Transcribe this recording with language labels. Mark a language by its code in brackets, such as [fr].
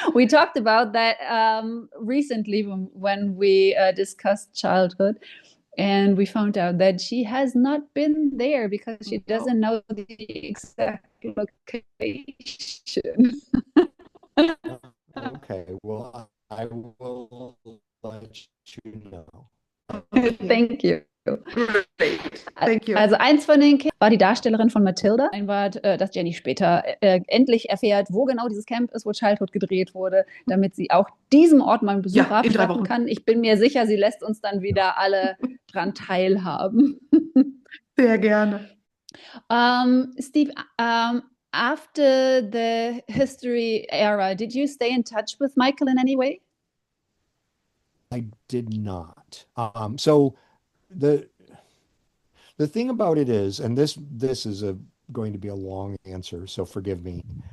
[en] We talked about that recently when we discussed childhood, and we found out that she has not been there because she No. doesn't know the exact location. okay, well, I will let you know. Thank you. Great. Thank you. [de] Also eins von den Kindern war die Darstellerin von Matilda. Ein Wort, dass Jenny später endlich erfährt, wo genau dieses Camp ist, wo Childhood gedreht wurde, damit sie auch diesem Ort mal einen Besuch Ja, in 3 abstatten Wochen. kann. Ich bin mir sicher, sie lässt uns dann wieder alle dran teilhaben. Sehr gerne. [en] Steve, after the history era, did you stay in touch with Michael in any way? I did not. So the thing about it is, and this is going to be a long answer, so forgive me.